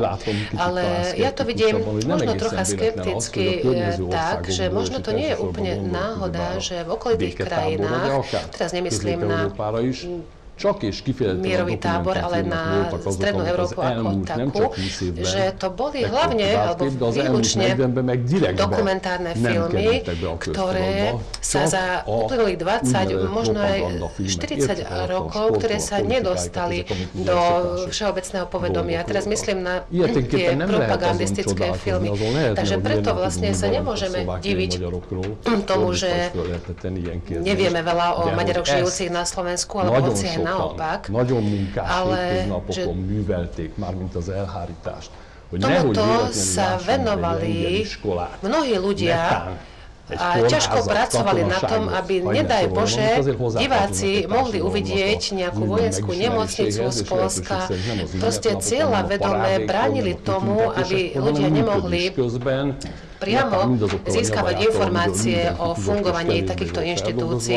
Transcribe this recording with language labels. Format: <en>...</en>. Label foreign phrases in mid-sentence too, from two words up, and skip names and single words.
<sk>Ale ja to vidím možno trocha skepticky tak, že možno to nie je úplne náhoda, že v okolitých krajinách, teraz nemyslím na mierový tábor, ale na Strednú Európu ako takú, že to boli hlavne alebo výlučne dokumentárne filmy, ktoré sa za uplynulých 20, možno aj 40 rokov, ktoré sa nedostali do všeobecného povedomia. Teraz myslím na tie propagandistické filmy. Takže preto vlastne sa nemôžeme diviť tomu, že nevieme veľa o Maďaroch žijúcich na Slovensku alebo hoci aj naopak,</sk> <hu>nagyon munkás</hu> <sk>ale</sk> <hu>hétköznapokon művelték, mármint az elhárítást, hogy</hu> <sk>tomuto sa venovali mnohí ľudia a ťažko pracovali na tom, aby, nedaj Bože, diváci mohli uvidieť nejakú vojenskú nemocnicu z Poľska. Proste cieľavedome bránili tomu, aby ľudia nemohli priamo získavať informácie o fungovaní takýchto inštitúcií.</sk>